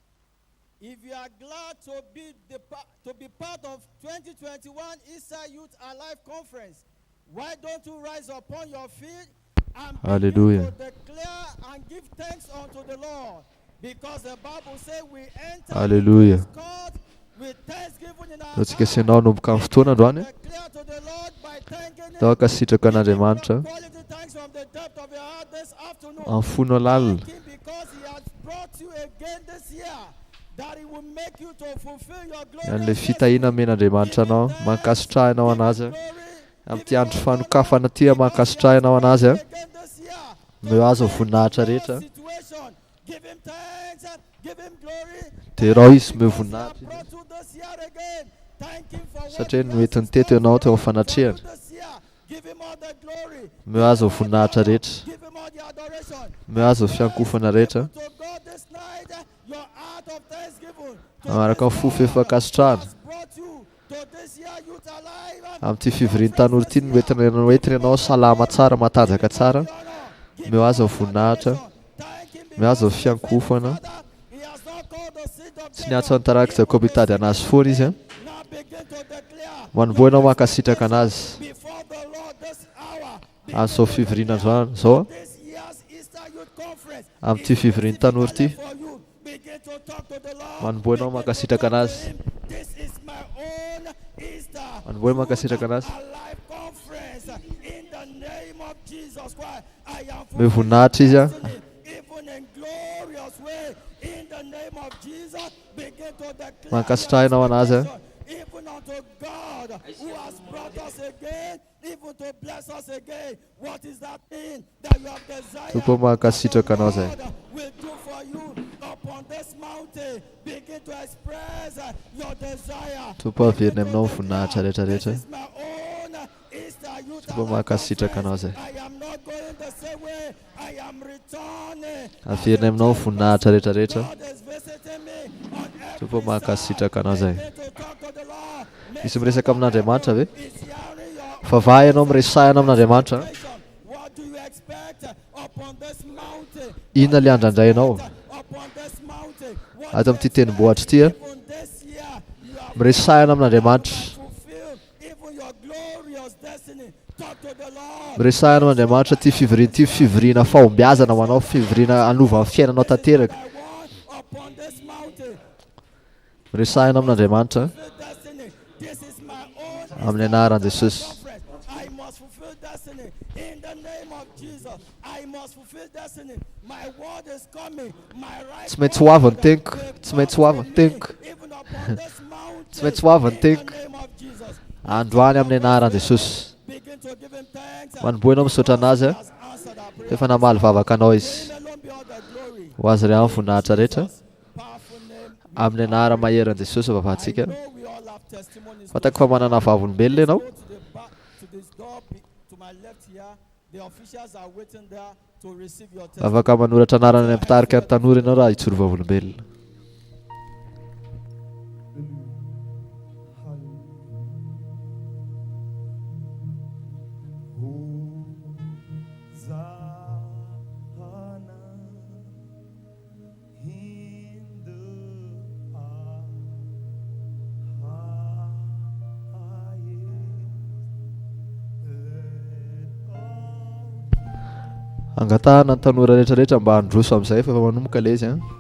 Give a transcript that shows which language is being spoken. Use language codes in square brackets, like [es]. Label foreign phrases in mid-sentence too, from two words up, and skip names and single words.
[en] If you are glad to be part of 2021 Easter Youth Alive Conference, why don't you rise upon your feet and Hallelujah. begin to declare and give thanks unto the Lord? Because the Bible says we enter Hallelujah. His court with thanksgiving in our [mg] Ratsika ianao nomboka amin'ny fotoana androany [en] declare to the Lord by thanking [mg] tao [en] Him. [mg] ankasitraka an'Andriamanitra [en] Quality thanks from the depth of your heart this afternoon. [mg] amin'ny fony alalina [en] Thank Him because He has brought you again this year, that He will make you to fulfill your [mg] an'ilay [en] glorious [mg] fitahina men'Andriamanitra anao mankasitrahanao anazy amin'ity andro fanokafana ty mankasitrahanao anazy [en] again this year. [mg] meo azo voninahitra rehetra [en] Situation. Give Him thanks, give Him glory. [mg] dia rao izy meo voninahitra izy. [en] Brought you this year again. Thank Him for what [mg] Satria [en] He [mg] ny mety [en] has [mg] nitety ianao teo amin'ny [en] for you [mg] fanatrehana [en] this year. Give Him all the glory. [mg] meo azo voninahitra rehetra [en] Give Him all the adoration. [mg] meo azo fiankofana rehetra [en] To God this night, your heart of thanksgiving. [mg] manaraka amin'ny fofo efankasitrahana [en] Brought you to this year youth alive. [mg] amin'ity fivoriany tanora ity noentiny ianao salama tsara matanjaka tsara meo azo voninahitra meo azo fiankofana [en] He has not called the seed of [mg] tsy niatso antaraka Jakoba hitady anazy foana izy [en] now begin to declare [mg] manomboa ianao mankasitraka anazy [en] before the Lord this hour. [mg] amin'izao fivoriana zao [en] This year's Easter Youth Conference. [mg] amin'ity fivoriany tanora ity [en] For you, begin to talk to the Lord. [mg] manomboa ianao mankasitraka anazy [en] This is my own Easter [mg] manomboa ianao mankasitraka anazy [en] Alive Conference. In the name of Jesus Christ, I am [mg] meo voninahitra izy [en] even in glorious way. In the name of Jesus, begin to declare [mg] mankasitrahanao anazy [en] even unto God who has brought us again, even to bless us again. What is that thing that you have desired? [mg] tompo mankasitraka anao zay [en] God will do for you upon this mountain. Begin to express your desire. [mg] tompo averiny aminao ny voninahitra rehetrarehetra [en] This is my own Easter Youth [mg] tompo [en] Alive [mg] mankasitraka anao zay [en] I am not going the same way. I am returning. [mg] averiny aminao ny voninahitra rehetrarehetra [en] God is visiting me on every [mg] tompo mankasitraka anao zay [en] side. To talk to the Lord. [mg] misy miresaka amin'Andriamanitra ve [en] Is hearing your [mg] fa vahy ianao miresahana amin'Andriamanitra [en] what do you expect upon this mountain? [mg] inona le andrandray ianao [en] Upon this mountain. What [mg] ato amin'ity tenibohatra ity [en] even this year you have [mg] miresahana amin'Andriamanitra [en] fulfilled even your glory Talk to the Lord. [mg] Miresahana amin'Andriamanitra ty fivoriana fahombiazana ho anao, fivoriana anova ny fiainanao tanteraka. [en] I want upon this mountain. [mg] Miresahana amin'Andriamanitra [en] Fulfill destiny. This is my own [mg] amin'ny anaran'i Jesosy. [en] conference. I must fulfill destiny in the name of Jesus. I must fulfill destiny. My word is coming. My right. [mg] Tsy maintsy ho avy ny teniko, tsy maintsy ho avy ny teniko, [en] Even upon this mountain. [mg] tsy maintsy ho avy ny [en] In [mg] teniko. [en] the name of Jesus. [mg] Androany amin'ny anaran'i Jesosy. [en] Begin to give him thanks. [mg] Manomboa misaotra anazy a, [en] Has answered our prayer. [mg] efa namaly vavaka anao izy. [en] Him alone be all the glory. [mg] Ho azy iray amin'ny voninahitra rehetra. [en] Powerful name. [mg] Amin'ny anara maheran'i Jesosy vavahantsika. [en] know we all have testimonies. [mg] Fatako fa manana vavolombelona ianao. [en] Go to the back, to this door to my left here. The officials are waiting there to receive your testimony. [mg] Afaka manoratra anarana any ampitarika ny tanora ianao raha hitsoro vavolombelona. Angatahana ny tanora rehetrarehetra mba handroso amin'izay efa manomboka ilay izy.